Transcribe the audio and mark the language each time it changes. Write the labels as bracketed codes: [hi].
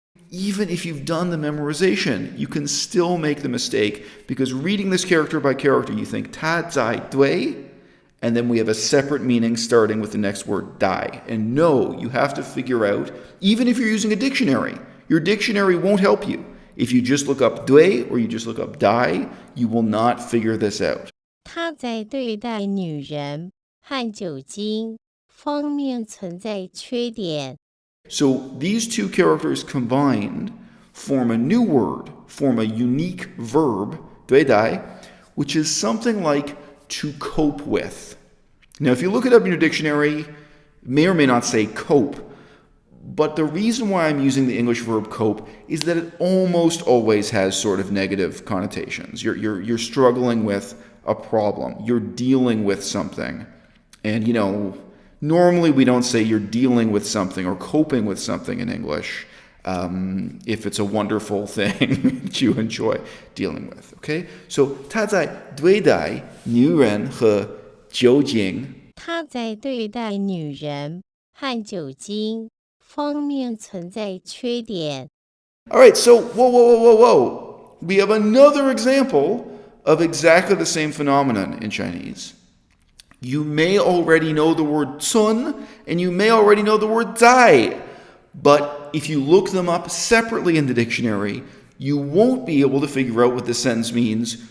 [en] Even if you've done the memorization, you can still make the mistake, because reading this character by character, you think 他在对, and then we have a separate meaning starting with the next word 待. And no, you have to figure out, even if you're using a dictionary, your dictionary won't help you. If you just look up 对 or you just look up 待, you will not figure this out. [zh] 他在对待女人和酒精方面存在缺点。 [en] So these two characters combined form a new word, form a unique verb, 对待, which is something like to cope with. Now, if you look it up in your dictionary, it may or may not say cope, but the reason why I'm using the English verb cope is that it almost always has sort of negative connotations. You're struggling with a problem. You're dealing with something. And, normally we don't say you're dealing with something or coping with something in English if it's a wonderful thing that you enjoy dealing with. Okay? [zh] So, 他在对待女人和酒精。他在对待女人和酒精方面存在缺点。 [en] All right, so whoa. We have another example of exactly the same phenomenon in Chinese. You may already know the word 村 and you may already know the word 在, but if you look them up separately in the dictionary, you won't be able to figure out what this sentence means.